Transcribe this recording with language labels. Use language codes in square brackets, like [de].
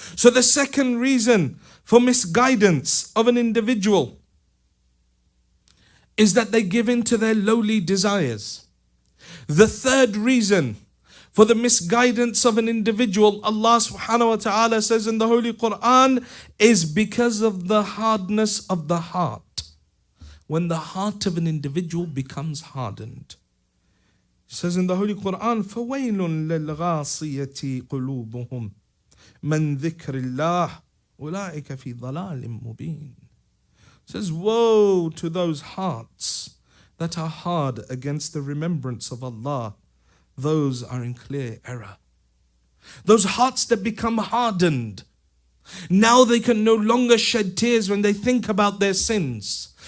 [en] So the second reason for misguidance of an individual is that they give in to their lowly desires. The third reason for the misguidance of an individual, Allah subhanahu wa ta'ala says in the Holy Quran, is because of the hardness of the heart. When the heart of an individual becomes hardened. It says in the Holy Quran, [ar] فَوَيْلٌ لِلْغَاصِيَةِ قُلُوبُهُمْ مَنْ ذِكْرِ اللَّهِ أُولَٰئِكَ فِي ضَلَالٍ مُبِينٍ. [en] It says, woe to those hearts that are hard against the remembrance of Allah. Those are in clear error. Those hearts that become hardened. Now they can no longer shed tears when they think about their sins.